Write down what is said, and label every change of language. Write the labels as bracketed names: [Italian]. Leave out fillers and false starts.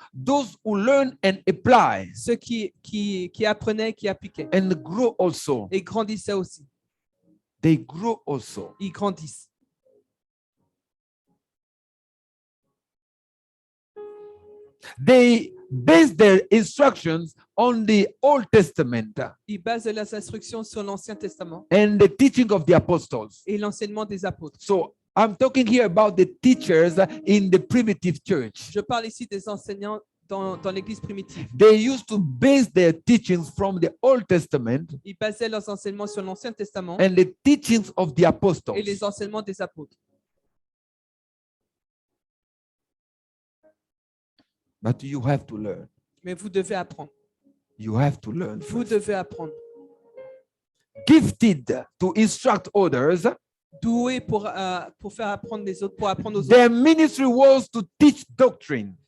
[English] Those who learn and apply [French] Ceux qui apprenaient, qui appliquaient. [English] and grow also. [French] Et grandissaient aussi. [English] They grow also. [French] Ils grandissent. [English] They base their instructions on the Old Testament [French] Ils basent leurs instructions sur l'Ancien Testament [English] and the teaching of the apostles. [French] et l'enseignement des apôtres. [English] So I'm talking here about the teachers in the primitive church. [French] Je parle ici des enseignants dans l'Église primitive. [English] They used to base their teachings from the Old Testament [French] Ils basaient leurs enseignements sur l'Ancien Testament [English] and the teachings of the [French] et [English] apostles. [French] les enseignements des apôtres. [English] But you have to learn. [French] Mais vous devez apprendre. [English] You have to learn. [French] Vous [English] first. [French] devez apprendre. [English] Gifted to instruct others, [French] Doué pour faire apprendre les autres, pour apprendre aux autres. [English] their ministry was to teach doctrine,